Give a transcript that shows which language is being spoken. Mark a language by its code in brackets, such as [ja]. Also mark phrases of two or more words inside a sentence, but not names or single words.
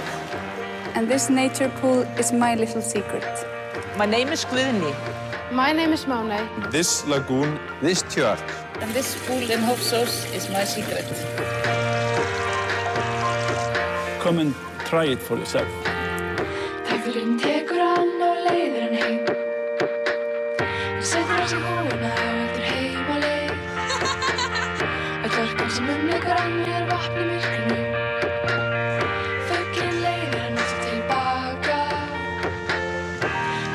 [en] And this nature pool is my little secret. My name is Guðni. My name is Máney. This lagoon, this church. And this pool in Hofsós is my secret. Come and try it for yourself. [is] Tækkurinn tekur hann og leiðir hann heim. Hann setur á sig húfuna og heldur heim á leið. Öll orkan sem umlykur hann vatn í myrkrinu. Fuglinn leiðir hann aftur tilbaka.